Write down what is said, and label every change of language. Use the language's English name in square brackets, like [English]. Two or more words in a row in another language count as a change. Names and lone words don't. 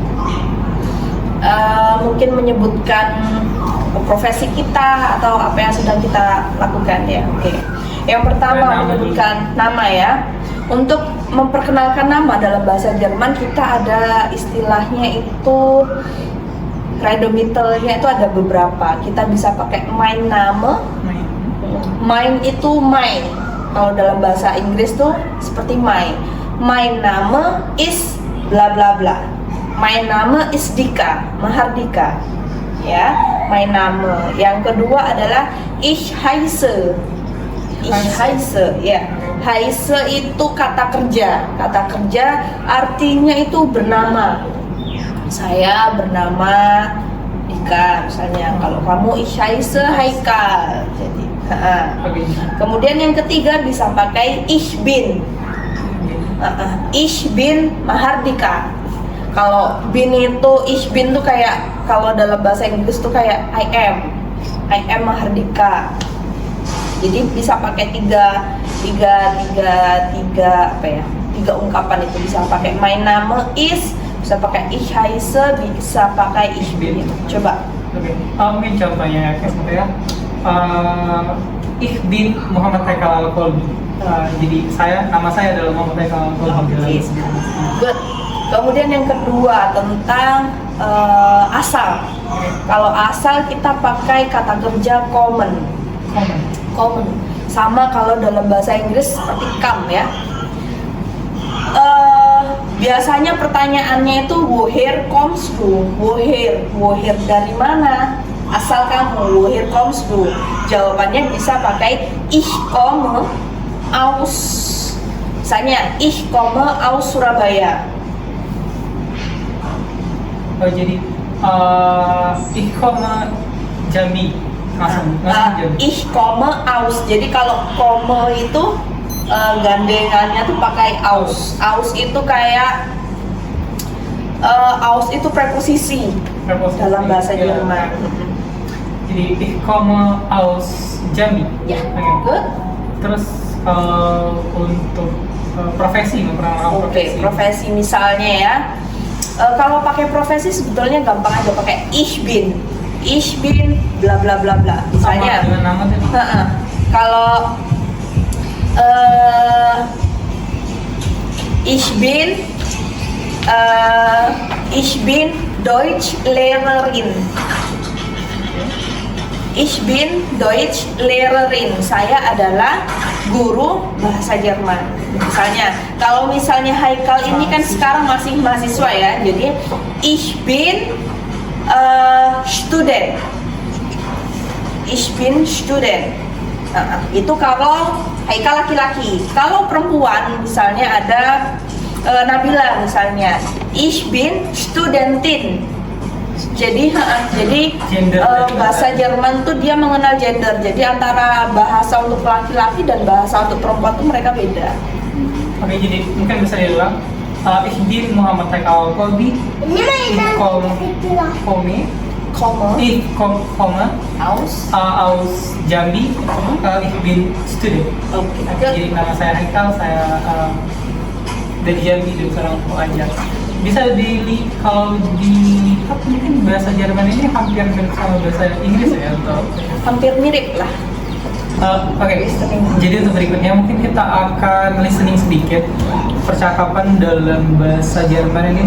[Indonesian] Mungkin menyebutkan profesi kita atau apa yang sedang kita lakukan ya. Oke. Yang pertama menyebutkan nama ya. Untuk memperkenalkan nama dalam bahasa Jerman kita ada istilahnya itu Redomittelnya itu ada beberapa. Kita bisa pakai [German] mein Name. [Indonesian] Mein itu mein. Kalau dalam bahasa Inggris tuh seperti mein. [German] Mein Name is bla bla bla. Mein Name is Dika, Mahardika. [Indonesian] Ya, [German] mein Name. [Indonesian] Yang kedua adalah [German] ich heiße. Ich heiße, [Indonesian] ya. Heiße itu kata kerja. Kata kerja artinya itu bernama. Saya bernama Dika misalnya, kalau kamu [German] ich heiße Haikal. [Indonesian] Jadi, kemudian yang ketiga bisa pakai [German] ich bin. Ich bin Mahardika. [Indonesian] Kalau bin itu [German] ich bin [Indonesian] tuh kayak, kalau dalam bahasa Inggris tuh kayak [English] I am Mahardika. [Indonesian] Jadi bisa pakai tiga ungkapan itu, bisa pakai [German] mein Name [Indonesian] is, bisa pakai [German] ich heiße, [Indonesian] bisa pakai [German] ich bin. [Indonesian] Coba. Oke. Mungkin contohnya kayak gitu ya. [German] Ich bin Muhammad Haikal Al-Kolbi. [Indonesian] Jadi nama saya adalah Muhammad Haikal Al-Kolbi. Good. Kemudian yang kedua tentang asal. Kalau asal kita pakai kata kerja common. Sama kalau dalam bahasa Inggris seperti come ya. Biasanya pertanyaannya itu [German] woher kommst du? [Indonesian] Woher dari mana? Asal kamu, [German] woher kommst du? [Indonesian] Jawabannya bisa pakai [German] ich komme aus. [Indonesian] Misalnya [German] ich komme aus Surabaya. [Indonesian] Oh, jadi [German] ich komme Jambi. [Indonesian] Jambi. [German] Ich komme aus. [Indonesian] Jadi kalau komme itu gandengannya tuh pakai aus. Aus itu kayak aus itu preposisi dalam bahasa Jerman. Jadi [German] ich komme aus Jambi. [Indonesian] Ya, Okay. good. Terus untuk profesi, memperkenalkan Oke, profesi misalnya ya. Kalau pakai profesi sebetulnya gampang aja, pakai [German] ich bin bla bla bla bla. [Indonesian] Misalnya sama dengan nama tadi. Kalau [German] ich bin Deutsch Lehrerin. Ich bin Deutsch Lehrerin. [Indonesian] Saya adalah guru bahasa Jerman. Misalnya, kalau misalnya Haikal ini kan sekarang masih mahasiswa ya. Jadi [German] ich bin Student. ich bin Student. [Indonesian] Itu kalau Haikal laki-laki. Kalau perempuan misalnya ada Nabila misalnya, [German] ich bin Studentin. [Indonesian] Jadi bahasa Jerman tuh dia mengenal gender. Jadi antara bahasa untuk laki-laki dan bahasa untuk perempuan tuh mereka beda. Oke, jadi mungkin bisa diulang. [German] Ich bin Muhammad Haikal Kolbi. Ich komme aus Jambi. Ich bin Student. [Indonesian] Oke. Jadi nama saya Haikal, saya dari Jambi, dari seorang pelajar. Bisa kalau dilihat mungkin bahasa Jerman ini hampir mirip sama bahasa Inggris ya, atau Hampir mirip lah. Oke, jadi untuk berikutnya mungkin kita akan listening sedikit percakapan dalam bahasa Jerman ini.